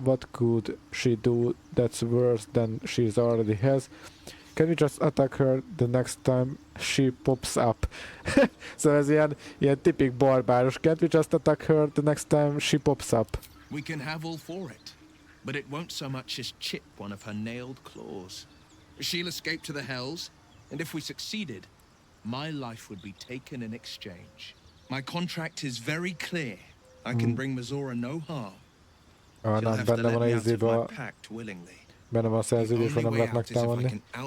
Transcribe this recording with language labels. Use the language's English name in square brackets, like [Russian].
[English] What could she do that's worse than she already has? Can we just attack her the next time she pops up? [Hungarian] Szóval ez ilyen tipik barbáros. [English] Can't we just attack her the next time she pops up? We can have all for it, but it won't so much as chip one of her nailed claws. She'll escape to the hells, and if we succeeded, my life would be taken in exchange. My contract is very clear. I can bring Mazora no harm. She'll have to let me out of my pact willingly. [Hungarian] Benne van a szerződés, hogy nem lehet megtámadni.